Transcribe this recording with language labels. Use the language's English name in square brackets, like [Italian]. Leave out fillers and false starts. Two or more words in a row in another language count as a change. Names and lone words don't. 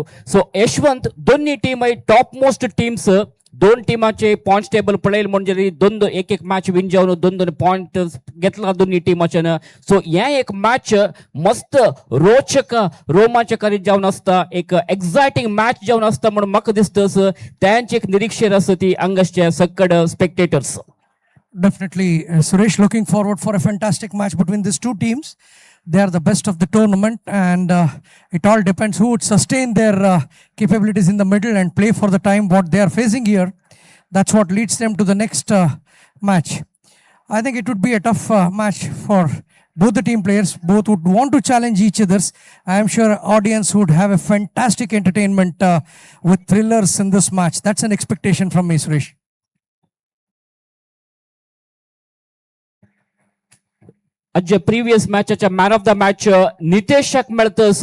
[Konkani] सो यशवंत दोन्ही टीम [English] top most teams [Konkani] 2 टीमाचे [English] points table [Konkani] पळयले म्हणजे 2 एक [English] match win [Konkani] जावन 2 पॉइंट घेतला दोन्ही टीमाच्यान. सो हे एक मॅच मस्त रोचक रोमांचकारी जावन आसता, एक [English] exciting match [Konkani] जावन आसता म्हणून म्हाका दिसतस. त्यांची एक निरीक्षर आसा ती हांगासचे सक्कड स्पेक्टेटर्स. [English] Definitely, Suresh, looking forward for a fantastic match between these two teams. They are the best of the tournament, and it all depends who would sustain their capabilities in the middle and play for the time what they are facing here. That's what leads them to the next match. I think it would be a tough match for both the team players. Both would want to challenge each other's. I am sure audience would have a fantastic entertainment with thrillers in this match. That's an expectation from me, Suresh. [Konkani] आज [English] previous matchchya man of the match [Konkani] नितेशाक मेळतस.